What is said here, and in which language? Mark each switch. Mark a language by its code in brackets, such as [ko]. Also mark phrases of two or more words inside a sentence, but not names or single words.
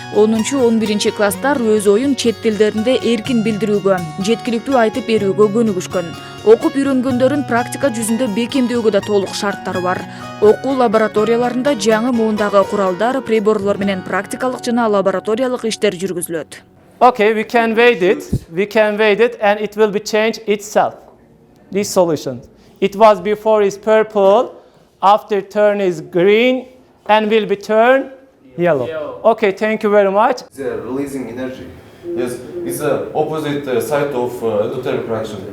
[ky] 10-11 класстар өз оюн чет тилдеринде эркин билдирүүгө, жеткиликтүү айтып берүүгө көнүгүшкөн. Окуп үйрөнгөндөрүн практика жүзүндө бекемдөөгө да толук шарттары бар. Окуу лабораторияларында жаңы муундагы куралдар, приборлор менен практикалык жана лабораториялык иштер жүргүзүлөт. [en] Okay, we can wait it, and it will be changed itself. This solution. It was before is purple, after turn is green, and will be turn yellow. Okay, thank you very much. They are releasing energy. Yes, it's the opposite side of endothermic reaction.